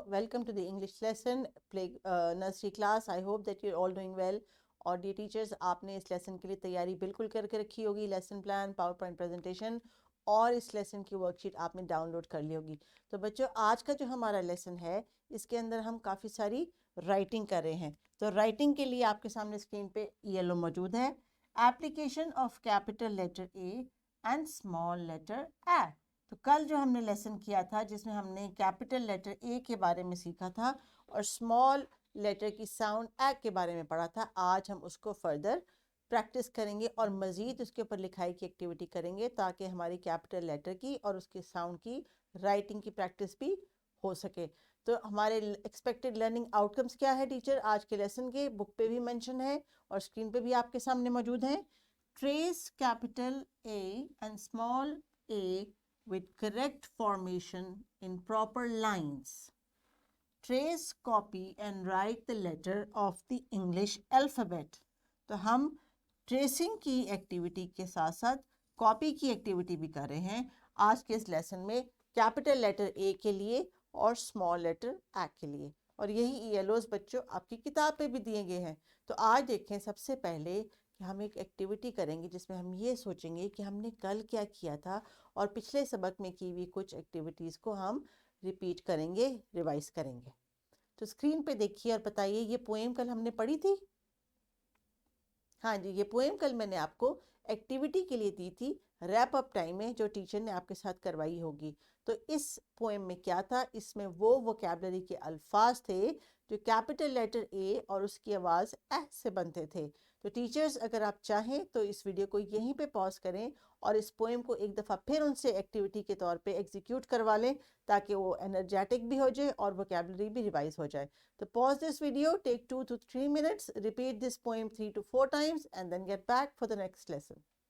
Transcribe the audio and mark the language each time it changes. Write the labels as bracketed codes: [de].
[en] Welcome to the English lesson nursery class. I hope that you're all doing well. [hi] और [en] dear teachers, [hi] आपने इस lesson के लिए तैयारी बिल्कुल करके रखी होगी, lesson plan, power point presentation और इस लेसन की वर्कशीट आपने डाउनलोड कर ली होगी. तो बच्चों, आज का जो हमारा लेसन है इसके अंदर हम काफ़ी सारी राइटिंग कर रहे हैं. तो राइटिंग के लिए आपके सामने स्क्रीन पे येलो मौजूद है. Application of capital letter A and small letter ए. तो कल जो हमने लेसन किया था जिसमें हमने कैपिटल लेटर ए के बारे में सीखा था और स्मॉल लेटर की साउंड ए के बारे में पढ़ा था, आज हम उसको फर्दर प्रैक्टिस करेंगे और मज़ीद उसके ऊपर लिखाई की एक्टिविटी करेंगे ताकि हमारी कैपिटल लेटर की और उसके साउंड की राइटिंग की प्रैक्टिस भी हो सके. तो हमारे एक्सपेक्टेड लर्निंग आउटकम्स क्या है टीचर? आज के लेसन के बुक पे भी मेंशन है और स्क्रीन पे भी आपके सामने मौजूद है. [en] Trace capital A and small A with correct formation in proper lines. Trace, copy and write the letter of the English alphabet. [hi] तो हम ट्रेसिंग की एक्टिविटी के साथ साथ कॉपी की एक्टिविटी भी कर रहे हैं आज के इस लेसन में, कैपिटल लेटर ए के लिए और स्मॉल लेटर ए के लिए. और यही येलोज बच्चों आपकी किताब पे भी दिए गए हैं. तो आज देखें, सबसे पहले कि हम एक एक्टिविटी करेंगे जिसमें हम ये सोचेंगे कि हमने कल क्या किया था और पिछले सबक में की हुई कुछ एक्टिविटीज़ को हम रिपीट करेंगे, रिवाइज करेंगे. तो स्क्रीन पे देखिए और बताइए, ये पोएम कल हमने पढ़ी थी? हाँ जी, ये पोएम कल मैंने आपको एक्टिविटी के लिए दी थी रैप अप टाइम में, जो टीचर ने आपके साथ करवाई होगी. तो इस पोएम में क्या था? इसमें वो वोकैबुलरी के अल्फाज थे जो कैपिटल लेटर ए और उसकी आवाज़ ए से बनते थे. तो टीचर्स, अगर आप चाहें तो इस वीडियो को यहीं पे पॉज करें और इस पोएम को एक दफ़ा फिर उनसे एक्टिविटी के तौर पे एग्जीक्यूट करवा लें ताकि वो एनर्जेटिक भी हो जाए और वोकैबुलरी भी रिवाइज हो जाए. [en] तो pause this video, take 2 to 3 minutes, repeat this poem 3 to 4 times and then get back for the next lesson.